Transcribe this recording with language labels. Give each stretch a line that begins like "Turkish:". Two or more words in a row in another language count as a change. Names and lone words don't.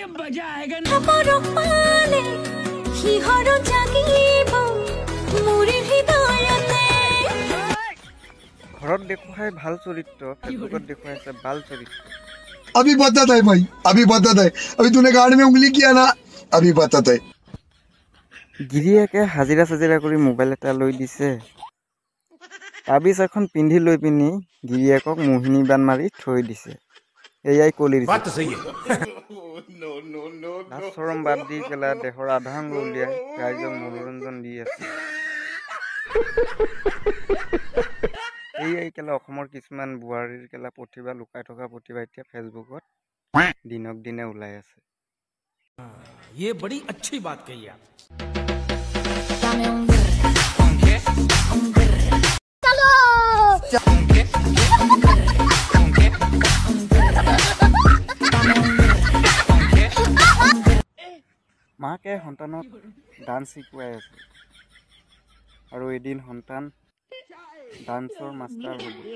Hindi: मजा आएगा ना
Assamese: ঘৰত দেখুৱাই ভাল চৰিত্ৰ ফেচবুকত দেখুৱাইছে বাল চৰিত্ৰ
Hindi: अभी बताता है भाई अभी बताता है अभी तूने गाड़ी में उंगली किया ना अभी बताता है
Assamese: গিৰিয়েকে হাজিৰা সাজিৰা কৰি মোবাইল এটা লৈ দিছে তাবিজ এখন পিন্ধি লৈ পিনি গিৰিয়েকক মোহিনী বান মাৰি থৈ দিছে এয়াই কলিৰ বাত সহি নাচৰম বাদ দি কেলা দেহৰ আধাং উলিয়াই ৰাইজক মনোৰঞ্জন দি আছে এয়াই কেলা অসমৰ কিছুমান বুৱাৰীৰ কেলা প্ৰতিভা লুকাই থকা প্ৰতিভা এতিয়া ফেচবুকত দিনক দিনে ওলাই আছে
Hindi: ये बड़ी अच्छी बात कही आप
Assamese: মাকে সন্তানক ডান্স শিকাই আছে আৰু এদিন সন্তান ডান্সৰ মাষ্টাৰ হ'ব